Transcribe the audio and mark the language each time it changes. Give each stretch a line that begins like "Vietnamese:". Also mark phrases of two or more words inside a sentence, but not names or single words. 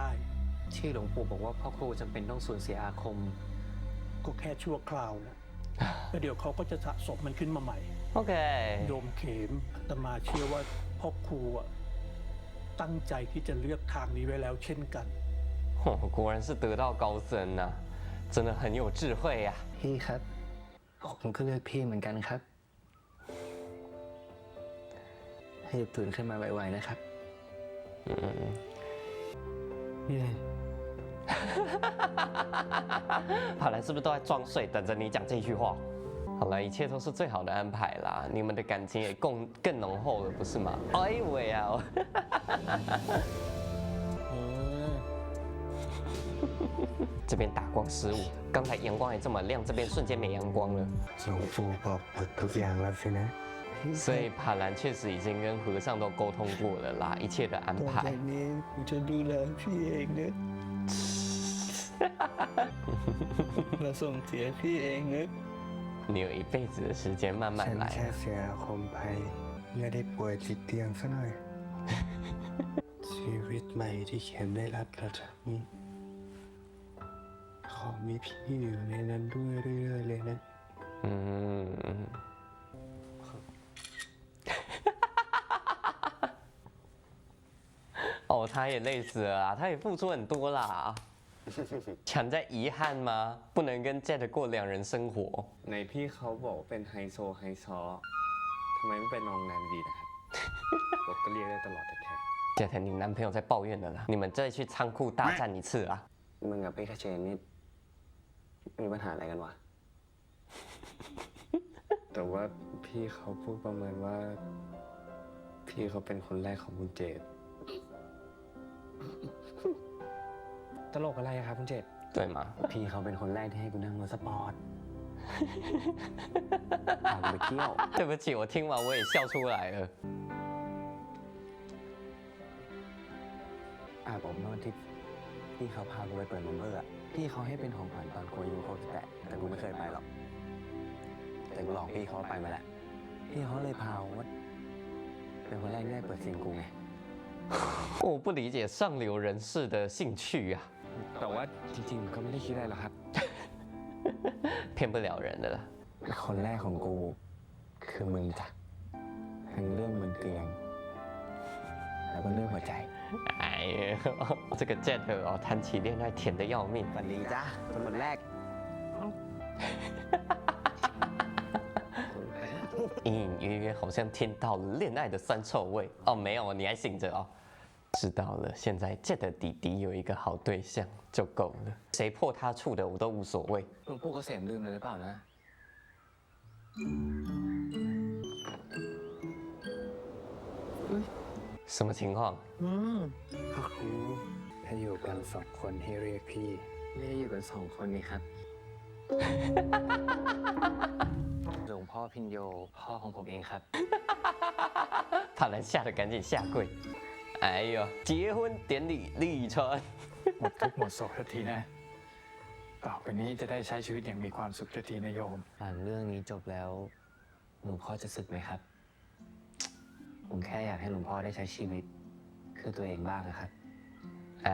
Thai: ที่หลวงปู่บอกว่าพ่อครูจำเป็นต้องสูญเสียอาคม ก็แค่ชั่วคราวนะแล้วเดี๋ยวเขาก็จะสะสมมันขึ้นมาใหม่ โอเค โยมเขมอาตมาเชื่อว่าพ่อครูตั้งใจที่จะเลือกทางนี้ไว้แล้วเช่นกัน
Chinese: 哦，果然是得道高僧啊，真的很有智慧呀、
Thai: พี่ครับผมก็เลือกพี่เหมือนกันครับ ให้ตื่นขึ้นมาไวๆนะครับ 嗯， นี่
Chinese: 帕兰是不是都在装睡，等着你讲这句话？好了，一切都是最好的安排啦，你们的感情也更浓厚了，不是吗？哎喂啊！这边打光失误，刚才阳光还这么亮，这边瞬间没阳光了。
Thai: หลวงปู่บอกหมดทุกอย่างแล้วสินะ
Chinese: 所以帕兰确实已经跟和尚都沟通过了啦，一切的安
Thai: ต่อ
Chinese: 排
Thai: จาก。 นี้ผมจะดูแลพี่เองนะมาส่งเสียพี่เองนะ
Chinese: 你有一辈子的时间慢慢
Thai: ฉัน
Chinese: 来
Thai: แค่เสียคมไปไม่ได้ป่วยติดเตียงซะหน่อย ชีวิตใหม่ที่เข็มได้รับหลังจากนี้ ขอมีพี่อยู่ในนั้นด้วยเรื่อยๆเลยนะ 嗯。
Chinese: 哦，他也累死了啦，他也付出很多啦。强在遗憾吗？不能跟 Jet 过两人生活。
Thai: ในพี่เขาบอกว่าเป็นไฮโซไฮซอทำไมไม่เป็นน้องแนนดีนะครับ ผมก็เรียกได้ตลอดแต่แค่
Chinese: Jet，你男朋友在抱怨的啦，你们再去仓库大战一次啊！
Thai: มึงกับพี่คาเชนนี่มีปัญหาอะไรกันวะ แต่ว่าพี่เขาพูดประมาณว่า พี่เขาเป็นคนแรกของคุณเจดตลกอะไรอะครับคุณเจด
Chinese: 对吗？
Thai: พี่เขาเป็นคนแรกที่ให้กูนั่งรถสปอร์ต พากูไปเที่ยว
Chinese: 对不起，我听完我也笑出来了。
Thai: ผมเมื่อวันที่พี่เขาพากูไปเปิดนมเบอร์อะพี่เขาให้เป็นของขวัญตอนกูอายุ68แต่กูไม่เคยไปหรอก แต่กูหลอกพี่เขาไปมาแล้ว พี่เขาเลยพาว่าเป็นคนแรกที่ได้เปิดซิงกูไง
Chinese: 我不理解上流人士的兴趣啊，
Thai: แต่ว่าจริงๆก็ไม่ได้คิดอะไรหรอกครับ
Chinese: 骗不了人的啦。
Thai: คนแรกของกูคือมึงจ้ะทั้งเรื่องบนเตียง แล้วก็เรื่องหัวใจ
Chinese: 哎呀，这个 Jet 哦，谈起恋爱甜的要命。
Thai: สวัสดีจ้ะคนแรก
Chinese: 隐隐约约好像听到了恋爱的酸臭味哦，没有，你还醒着哦。知道了，现在 Jet 的弟弟有一个好对象就够了，谁破他处的我都无所谓。
Thai: หลวงปู่เกษมลืมเลยหรือเปล่านะ
Chinese: 什么情况？
Thai: พ่อครูถ้าอยู่กัน2 คนให้เรียกพี่ไม่ได้อยู่กัน2 คนนี่ครับ หลวงพ่อพินโยพ่อของผมเองครับ
Chinese: 帕兰吓得赶紧下跪。哎呦，结婚典礼立传。
Thai: หมดทุกข์หมดโศกสักทีนะ ต่อไปนี้จะได้ใช้ชีวิตอย่างมีความสุขสักทีนะโยม หลังเรื่องนี้จบแล้วหลวงพ่อจะสึกไหมครับ ผมแค่อยากให้หลวงพ่อได้ใช้ชีวิตคือตัวเองบ้างนะครับ 哎，